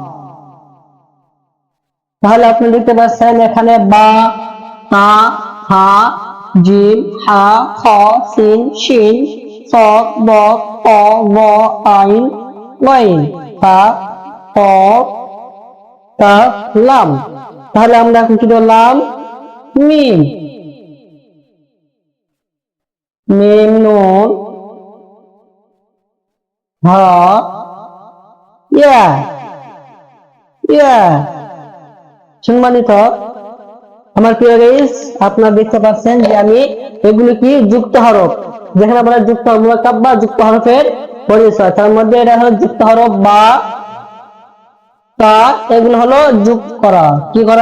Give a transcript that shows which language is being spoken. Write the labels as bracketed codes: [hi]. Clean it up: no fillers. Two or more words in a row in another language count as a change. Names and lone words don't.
[bn] তাহলে আপনি লিখতে পারছেন এখানে বা, তা, হা, জিম, হা, খ, সিন, শিন, সদ, দ, ত, ব, আইন, গইন, হা, কফ, কাফ, লাম। তাহলে আমরা এখন কি ধরলাম? মিম, মিম, নুন, হা, ইয়া, ইয়া। সম্মানিত আমার প্রিয় গাইস, আপনারা দেখতে পাচ্ছেন যে আমি এগুলো কি যুক্ত হরফ, যেখানে আমরা যুক্ত মুরাক্কাব বা যুক্ত হরফের পরিচয়, তার মধ্যে এটা হলো যুক্ত হরফ বা, তা, এগুলো হলো যুক্ত করা, কি করা?